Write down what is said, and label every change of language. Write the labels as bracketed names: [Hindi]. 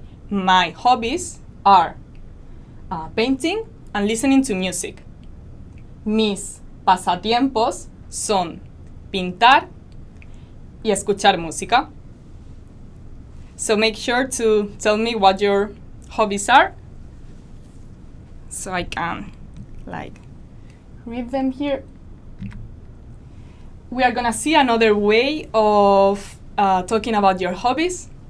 [English] My hobbies are painting and listening to music. [Spanish] Mis pasatiempos son pintar y escuchar música. [English] So make sure to tell me what your hobbies are so I can read them here. We are gonna see another way of talking about your hobbies.